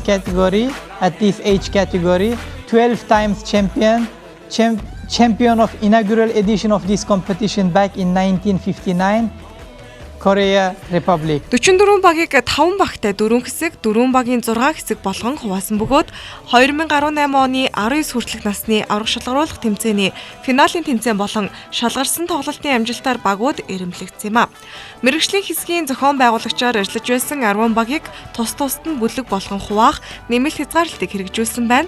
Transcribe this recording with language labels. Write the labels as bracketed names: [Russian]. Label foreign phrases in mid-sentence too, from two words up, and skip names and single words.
[English] category, at this age category, 12 times champion of inaugural edition of this competition back in 1959, Korea Republic. [Mongolian] 44 багийг 5 багтай 4 хэсэг, 4 багийн 6 хэсэг болгон хуваасан бөгөөд 2018 оны 19 хүртэлх насны аврах шалгаруулах тэмцээний финалийн тэмцээн болон шалгарсан тоглолтын амжилтаар багууд ирэмлэгдсэн юм а. Мэргэжлийн хэсгийн зохион байгуулагчаар ажиллаж байсан 10 багийг тус тусад нь бүлэг болгон хуваах нэмэлт хязгаарлалтыг хэрэгжүүлсэн байна.